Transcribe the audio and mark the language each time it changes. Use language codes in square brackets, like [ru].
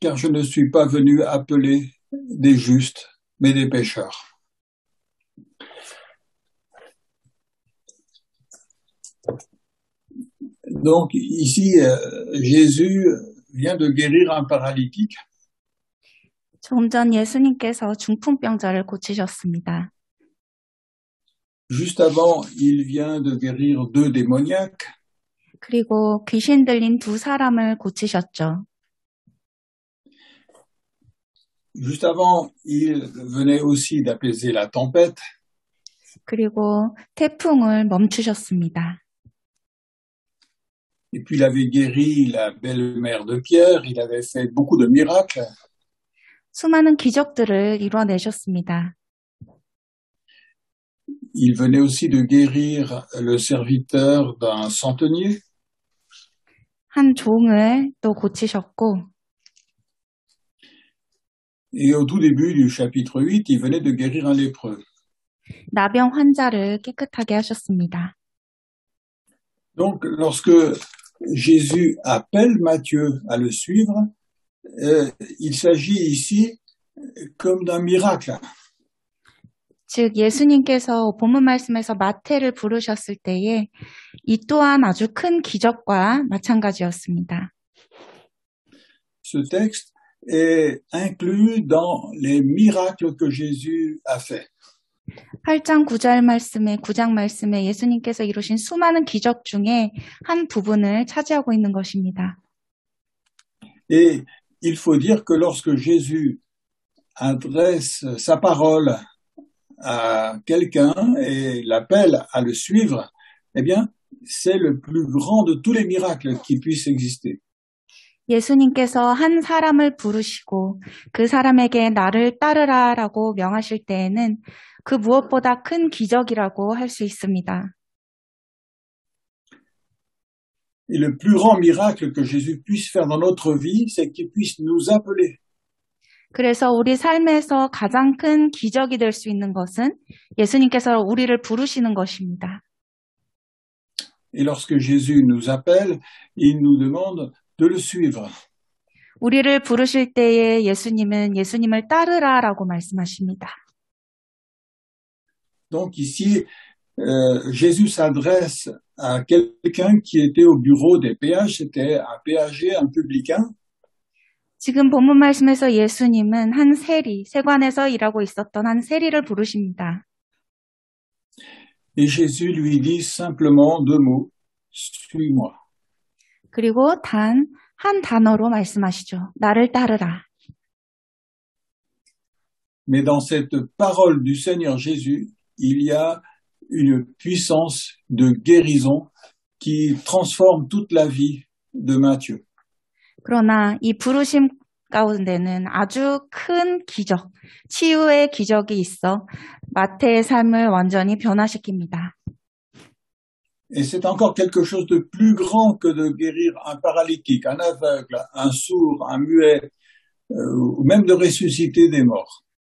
[fr] Car je ne suis pas venu appeler des justes, mais des pécheurs. Donc ici, Jésus vient de guérir un paralytique. [ko] 조금 전 예수님께서 중풍병자를 고치셨습니다. [fr] Juste avant, il vient de guérir 2 démoniaques. [ko] 그리고 귀신 들린 2 사람을 고치셨죠. [fr] Juste avant, il venait aussi d'apaiser la tempête. [ko] 그리고 태풍을 멈추셨습니다. [fr] Et puis il avait guéri la belle-mère de Pierre, il avait fait beaucoup de miracles. [ko] 수많은 기적들을 이뤄내셨습니다. [fr] Il venait aussi de guérir le serviteur d'un centenier. [ko] 한 종을 또 고치셨고 [fr] Et au tout début du chapitre 8, il venait de guérir un lépreux. [ko] 나병 환자를 깨끗하게 하셨습니다. [fr] Donc, lorsque Jésus appelle Matthieu à le suivre, il s'agit ici comme d'un miracle. [ko] 즉 예수님께서 본문 말씀에서 마태를 부르셨을 때에 이 또한 아주 큰 기적과 마찬가지였습니다. [fr] Ce texte est inclus dans les miracles que Jésus a fait. [ko] 8장 9장 말씀에 예수님께서 이루신 수많은 기적 중에 한 부분을 차지하고 있는 것입니다. [fr] Et il faut dire que lorsque Jésus adresse sa parole à quelqu'un et l'appelle à le suivre, eh bien, c'est le plus grand de tous les miracles qui puissent exister. [ko] 예수님께서 한 사람을 부르시고 그 사람에게 나를 따르라라고 명하실 때에는 그 무엇보다 큰 기적이라고 할 수 있습니다. [fr] Et le plus grand miracle que Jésus puisse faire dans notre vie, c'est qu'il puisse nous appeler. [ko] 그래서 우리 삶에서 가장 큰 기적이 될 수 있는 것은 예수님께서 우리를 부르시는 것입니다. [fr] Et lorsque Jésus nous appelle, il nous demande de le suivre. [ko] 우리를 부르실 때에 예수님은 예수님을 따르라라고 말씀하십니다. [fr] Donc ici, Jésus s'adresse à quelqu'un qui était au bureau des péages, c'était un péager, un publicain. [ko] 지금 본문 말씀에서 예수님은 한 세관에서 일하고 있었던 한 세리를 부르십니다. [fr] Et Jésus lui dit simplement 2 mots, suis-moi. [ko] 그리고 단 한 단어로 말씀하시죠. 나를 따르라. [fr] Mais dans cette parole du Seigneur Jésus, il y a une puissance de guérison qui transforme toute la vie de Matthieu. [ko] 그러나 이 부르심 가운데는 아주 큰 기적, 치유의 기적이 있어 마태의 삶을 완전히 변화시킵니다. [fr] Et c'est encore quelque chose de plus grand que de guérir un paralytique, un aveugle, un sourd, un muet, ou même de ressusciter des morts.